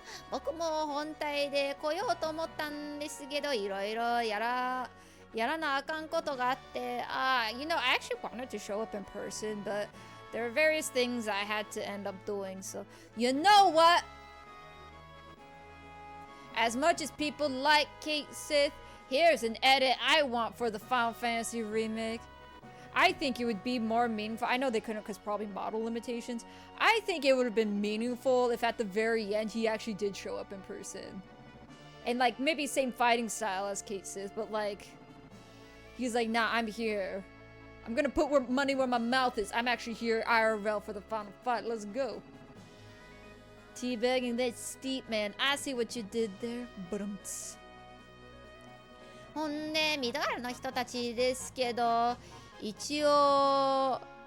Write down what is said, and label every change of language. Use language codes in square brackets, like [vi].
[ja] 僕も本体で来ようと思ったんですけど、いろいろやらなあかんことがあって、 [en] you know, I actually wanted to show up in person, but there are various things I had to end up doing, so you know what? As much as people like Kate Sith, here's an edit I want for the Final Fantasy remake. I think it would be more meaningful. I know they couldn't because probably model limitations. I think it would have been meaningful if at the very end he actually did show up in person. And like maybe same fighting style as Kate Sith, but like he's like, nah, I'm here. I'm gonna put money where my mouth is. I'm actually here IRL for the final fight. Let's go. Teabagging that steep, man. I see what you did there. But [ja] ほんでミドルの人たちですけど、一応